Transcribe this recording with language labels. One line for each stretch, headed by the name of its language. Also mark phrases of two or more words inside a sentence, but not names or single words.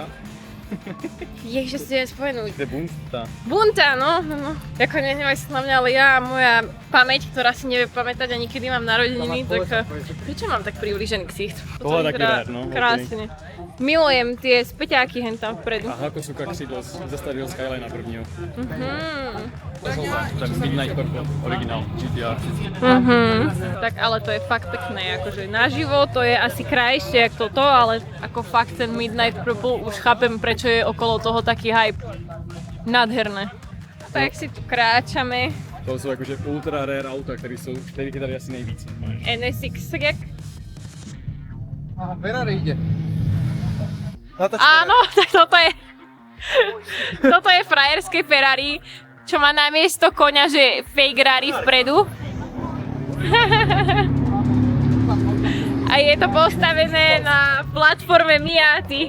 Slovak: Ježiš, si neviem spomenúť. To je Bunta. Bunta, no. Ako nehnevaj sa na mňa, ale ja, moja pamäť, ktorá si nevie pamätať ani kedy mám narodeniny, tak prečo mám tak priblížený ksicht? Toho taký rár, no. Krásne. Milujem tie späťáky hen tam vpredu.
Czech: A Hakosuka křídlo ze starého Skylinea prvního. Mhm.
Slovak: Ten Midnight Purple, originál, GTR. Tak ale to je fakt pekné, akože naživo to je asi krajšie ako toto, ale ako fakt ten Midnight Purple už chápem, prečo je okolo toho taký hype. Nádherné. Tak si tu kráčame.
Czech: To jsou jakože
English: ultra rare
Czech: auta, které tady asi nejvíc. NSX, jak?
Slovak: Aha, Ferrari ide. Áno, tak toto je frajerské Ferrari, čo má namiesto koňa, že fake Rari vpredu. A je to postavené na platforme Miaty.